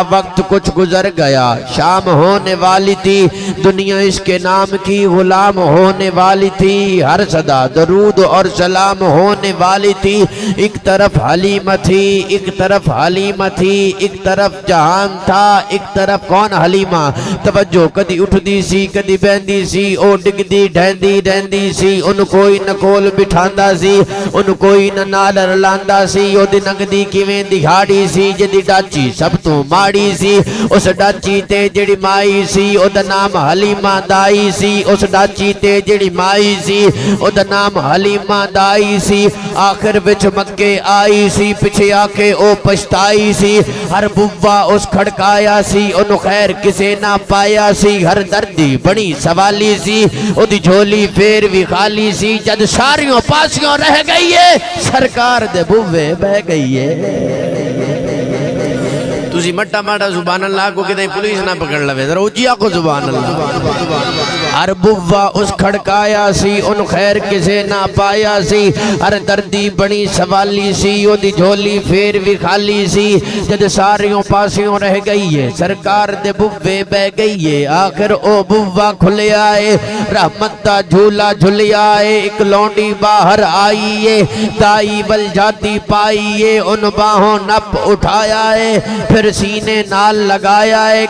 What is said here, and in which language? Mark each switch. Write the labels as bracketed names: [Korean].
[Urdu] وقت کچھ گزر گیا, شام ہونے والی تھی, دنیا اس کے نام کی غلام ہونے والی تھی. ہر صدا درود اور سلام ہونے والی تھی. ایک طرف حلیمہ تھی, ایک طرف حلیمہ تھی, ایک طرف جہان تھا, ایک طرف کون حلیمہ. [Punjabi] توجہ کدی اٹھ دی سی کدی بہندی سی, او ڈگ دی ڈہندی رہندی سی. ان کوئی نہ کول بٹھاندا سی, ان کوئی نہ نال رلاندا سی. او دی ننگدی کیویں دہاڑی سی جدی ڈاچی سب تو ماڑی سی. اس ڈاچی تے جڑی مائی سی او دا نام حلیمہ دائی سی. اس ڈاچی تے جڑی مائی سی او دا نام حلیمہ دائی سی. آخر وچ مکے آئی سی, پچھے آ کے او پچھتائی سی. ہر بوا اس کھڑکایا سی, انو خیر کسے نہ پایا سی. ہر دردی بڑی سوالی سی, او دی جھولی پھر بھی خالی سی. جد ساریوں پاسیوں رہ گئی ہے, سرکار دے بوے بہ گئی ہے. تُسی مٹا مٹا سبحان اللہ کو کتنے پولیس نہ پکڑ لوے, ذرا اچھی آکو سبحان اللہ. ہر بوا اس کھڑکایا سی, ان خیر کسے نہ پایا سی. ہر دردی بڑی سوالی سی, او دی جھولی پھر بھی خالی سی. جد ساریوں پاسیوں رہ گئی ہے, سرکار دے بوے بہ گئی ہے. آخر او بوا کھلے آئے, رحمت دا جھولا جھلے آئے. ایک لونڈی باہر آئیے, دائی بل جاتی پائیے. ان باہوں نپ اٹھایا ہے, پھر سینے نال لگایا ہے.